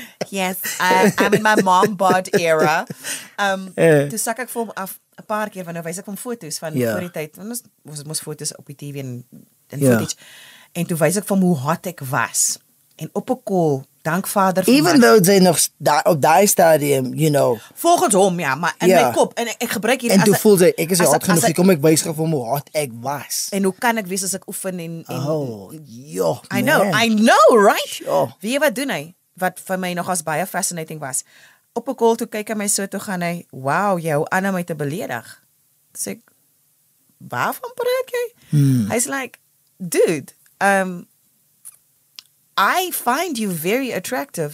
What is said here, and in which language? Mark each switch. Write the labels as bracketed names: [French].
[English] Yes, I'm in my mom bod era. [Afrikaans] Toe sak ek vir hom af 'n paar keer, want nou wys ek hom foto's van voor die tyd. Want ons het mos foto's op die TV en footage. En toe wys ek vir hom hoe hot ek was. En op 'n call, dank Vader vir even though sy nog op daai stadium, volgens hom, ja, maar in my kop, en ek gebruik hier en toe voel sy, ek is hot genoeg, kom ek wys vir hom hoe hot ek was. En hoe kan ek wees as ek oefen en [English] I know, right? Sure. [Afrikaans] Weet jy wat doen hy? Wat vir my nog as baie fascinating was. Op 'n call toe kyk hy my so, toe gaan hy, wow, jou aan my te beledig. Sê ek, waarvan praat jy? Hy's like, [English] dude, I find you very attractive.